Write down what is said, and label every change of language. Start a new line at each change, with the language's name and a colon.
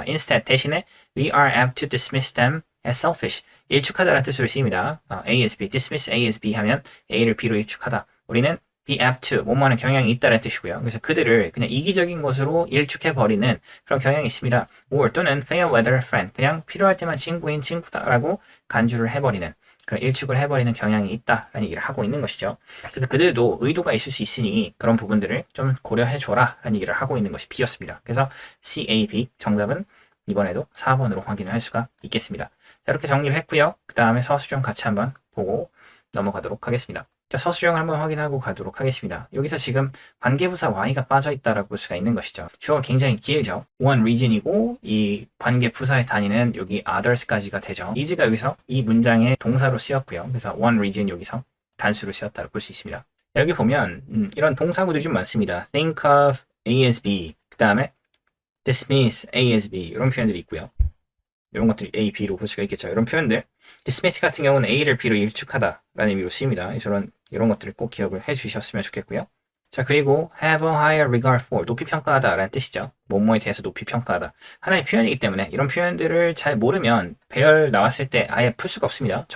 English: Instead,
Korean: 대신에
English: we are apt to dismiss them as selfish.
Korean: 일축하다라는 뜻으로 쓰입니다. A as B, dismiss A as B 하면 A를 B로 일축하다. 우리는 be apt to, 뭐뭐하는 경향이 있다는 뜻이고요. 그래서 그들을 그냥 이기적인 것으로 일축해버리는 그런 경향이 있습니다. or 또는
English: fair weather friend,
Korean: 그냥 필요할 때만 친구인 친구다라고 간주를 해버리는, 그런 일축을 해버리는 경향이 있다라는 얘기를 하고 있는 것이죠. 그래서 그들도 의도가 있을 수 있으니 그런 부분들을 좀 고려해줘라 라는 얘기를 하고 있는 것이 B였습니다. 그래서 C, A, B 정답은 이번에도 4번으로 확인을 할 수가 있겠습니다. 자, 이렇게 정리를 했고요. 그 다음에 서술형 같이 한번 보고 넘어가도록 하겠습니다. 자, 서술형 한번 확인하고 가도록 하겠습니다. 여기서 지금 관계부사 Y가 빠져있다라고 볼 수가 있는 것이죠. 주어가 굉장히 길죠. one region이고 이 관계부사의 단위는 여기 others까지가 되죠. is가 여기서 이 문장의 동사로 쓰였고요. 그래서 one region 여기서 단수로 쓰였다고 볼 수 있습니다. 자, 여기 보면 이런 동사구들이 좀 많습니다. think of A as B, 그 다음에 dismiss A as B 이런 표현들이 있고요. 이런 것들이 A, B로 볼 수가 있겠죠. 이런 표현들. dismiss 같은 경우는 A를 B로 일축하다라는 의미로 쓰입니다. 이런 것들을 꼭 기억을 해주셨으면 좋겠고요. 자, 그리고
English: have a higher regard for,
Korean: 높이 평가하다라는 뜻이죠. 뭐뭐에 대해서 높이 평가하다. 하나의 표현이기 때문에 이런 표현들을 잘 모르면 배열 나왔을 때 아예 풀 수가 없습니다.